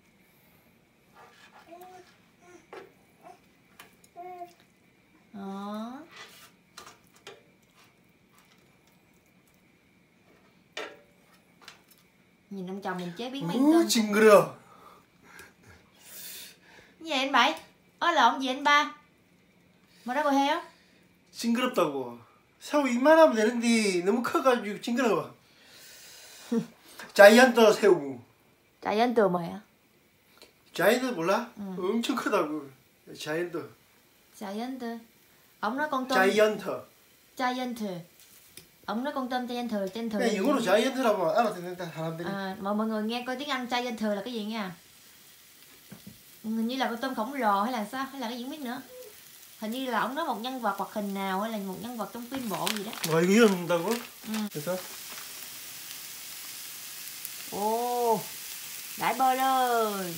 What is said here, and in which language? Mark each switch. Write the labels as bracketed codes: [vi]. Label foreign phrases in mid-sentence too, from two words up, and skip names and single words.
[vi] Đó. Nhìn ông chồng mình chế biến mấy tôm. [ko] 징그러. [vi] Gì vậy anh Bảy? Lộn gì anh Ba? Mà đó bò heo? [ko] 징그럽다고. 새우 이만하면 되는데 너무 커가지고 징그러워. 자이언트 새우. 자이언트 뭐야? 자이언트 몰라? 엄청 크다고. 자이언트. 자이언트. [vi] Ông nói con tôm. [ko] 자이언트. 자이언트. [vi] Ông nói con tôm giant trên thừa. [ko] 그냥 영어로 자이언트라고 알아듣는다 사람들이. [vi] Mọi người nghe coi tiếng Anh giant là cái gì nha. Hình như là con tôm khổng lồ hay là sao, hay là cái gì không biết nữa. Hình như là ông nói một nhân vật hoạt hình nào hay là một nhân vật trong phim bộ gì đó. [ko] 와, 이거 이런다고? 그래서 [vi] Ồ, đãi bơ lên.